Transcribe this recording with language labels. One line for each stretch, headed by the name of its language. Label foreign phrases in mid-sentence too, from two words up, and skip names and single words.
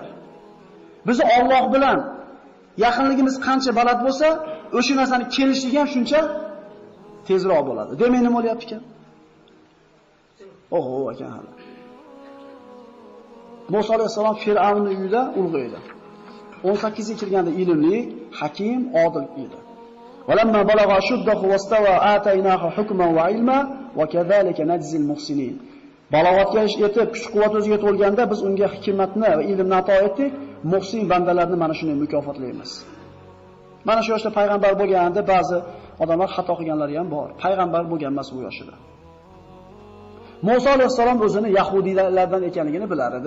Uzbek: Biz Alloh bilan yaqinligimiz qancha baland bo'lsa, o'sha narsani kelishligi ham shuncha tezroq bo'ladi. Demak nima bo'lyapti ekan? Oho ekan hali. Muso alayhisalom Fir'avnning uyida ulg'aydi. 18 ga kirganda ilmli, hakim, odil edi.
Arabic: ولما بلغ أشده واستوى آتيناه حكما وعلما وكذلك نجزي المحسنين.
Uzbek: Balog'atga yetib, kuch-quvvat o'ziga to'lganda biz unga hikmatni va ilmni ato etdik. Muhsin bandalarni mana shunday mukofotlaymiz. Mana shu yoshda payg'ambar bo'lganida ba'zi odamlar xato qilganlari ham bor. Payg'ambar bo'lgan emas bu yoshida. Muso alayhisalom o'zini yahudiylardan ekanligini bilar edi.